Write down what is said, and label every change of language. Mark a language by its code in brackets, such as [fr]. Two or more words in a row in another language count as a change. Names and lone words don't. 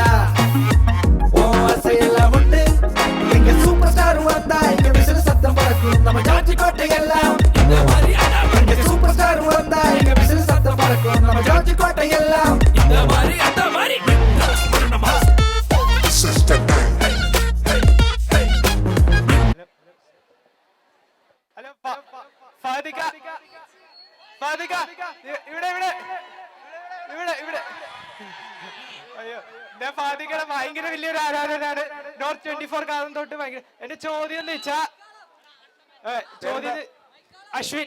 [ta] ஓ அசையெல்லாம் உண்டு எங்க சூப்பர் ஸ்டார் வந்தா எங்க விசில் சத்தம் பறக்கும் நம்ம ஜார்ஜி கோட்டை எல்லாம் எங்க சூப்பர் ஸ்டார் வந்தா எங்க விசில் சத்தம் பறக்கும் நம்ம ஜார்ஜி கோட்டை எல்லாம் இந்த மாதிரி அந்த மாதிரி [ml] ഹലോ ഫാദിക ഫാദിക ഇവിടെ ഇവിടെ ഇവിടെ ഇവിടെ അയ്യോ ഞാൻ ഫാദികയുടെ ഭയങ്കര വലിയൊരു ആരാധനാണ് നോർത്ത് 24 കാലം തൊട്ട് ഭയങ്കര എന്റെ ചോദ്യം എന്ന് വെച്ചാ ചോദ്യം അശ്വിൻ